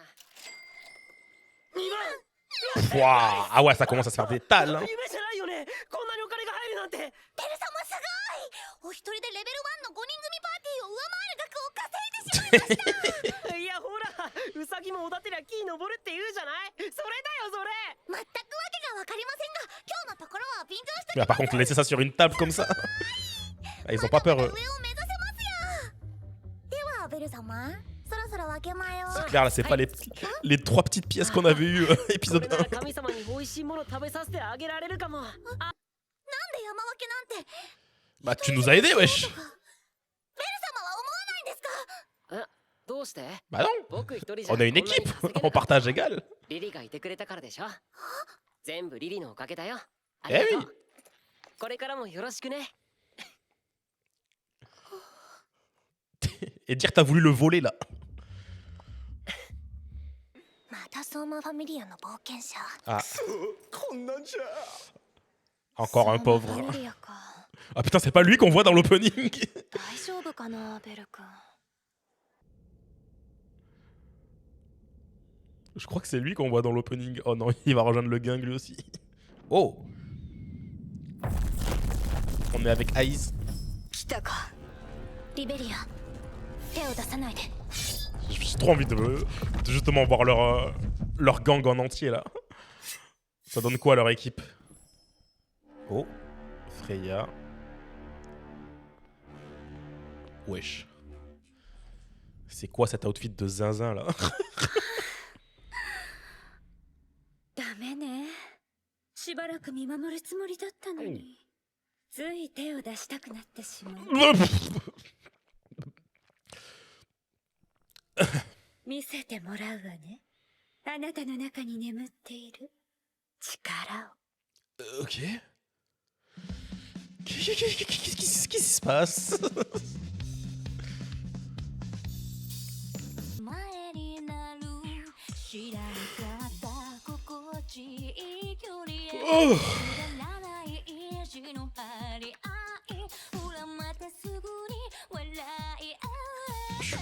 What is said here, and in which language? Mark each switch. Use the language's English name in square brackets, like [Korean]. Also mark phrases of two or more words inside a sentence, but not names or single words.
[French] Waouh. Ah ouais, ça commence à se faire des tales. Hein. [Japanese] 夢じゃないよね。こんなにお金が入るなんて。ベル様すごい。お一人でレベル1の5人組パーティーを上回る額を稼いでしまいました。いやほら、ウサギもおだてりゃ木登るって言うじゃない。それだよそれ。全くわけがわかりませんが、今日のところは便乗して [French] Mais par contre, laisser ça sur une table comme ça. Ah, ils ont pas peur. [Japanese] 上を目指せますよ。ではベル様、そろそろ分け前を。 [French] C'est clair, là, c'est pas les 3 petites pièces qu'on avait eues épisode [Japanese] これなら [French] 1. [Japanese] 神様に美味しいもの食べさせてあげられるかも。あ、なんで山分けなんて。 [French] Bah, tu nous as aidés, wesh. [Japanese] ベル様は思わないんですか？え、どうして？ [French] Bah non. [Japanese] 僕一人じゃ [French] On a une équipe. On partage égal. [Japanese] リリがいてくれたからでしょ。全部リリのおかげだよ。あ [French] Eh [Japanese] りが [French] oui. [Japanese] とう。これからもよろしくね。 [French] Et dire que t'as voulu le voler là. [Japanese] また相馬ファミリアの冒険者。 [French] Ah, [Japanese] こんなんじゃ。 [French] encore un [Japanese] ファ [French] pauvre. [Japanese] ミリアか。 [French] Ah putain, c'est pas lui qu'on voit dans l'opening. [Japanese] 大丈夫かな、ベル君。 [French] Je crois que c'est lui qu'on voit dans l'opening. Oh non, il va rejoindre le gang lui aussi. Oh. On est avec Aïs. [Japanese] 来たか。リベリア、手を出さないで。 [French] J'ai trop envie de justement voir leur gang en entier là. Ça donne quoi à leur équipe? Oh, Freya. Wesh. C'est quoi cet outfit de zinzin là? [Japanese] ダメね。しばらく見守るつもりだったのに。つい手を出したくなってしまう。見せてもらうわね。あなたの中に眠っている力を。 [French] Ok. Qu'est-ce qui se passe? [Japanese] 前になる知らなかった心地いい距離へ Oh. 知らない意地の張り合いほらまたすぐに笑い合う